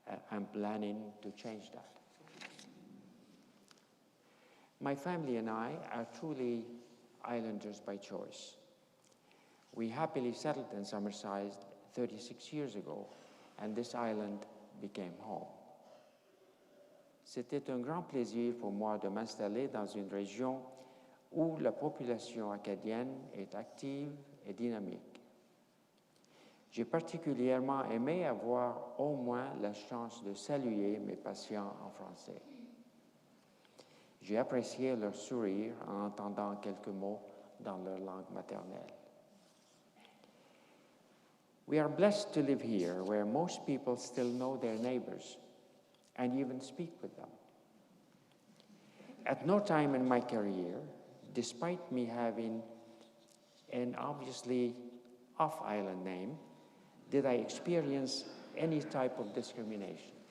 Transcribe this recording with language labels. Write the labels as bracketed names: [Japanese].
[English] I'm planning to change that. My family and I are truly islanders by choice. We happily settled in Summerside 36 years ago, and this island became home. [French] C'était un grand plaisir pour moi de m'installer dans une région où la population acadienne est active et dynamique. J'ai particulièrement aimé avoir au moins la chance de saluer mes patients en français. J'ai apprécié leur sourire en entendant quelques mots dans leur langue maternelle. [English] We are blessed to live here, where most people still know their neighbors and even speak with them. At no time in my career, despite me having an obviously off-island name, did I experience any type of discrimination.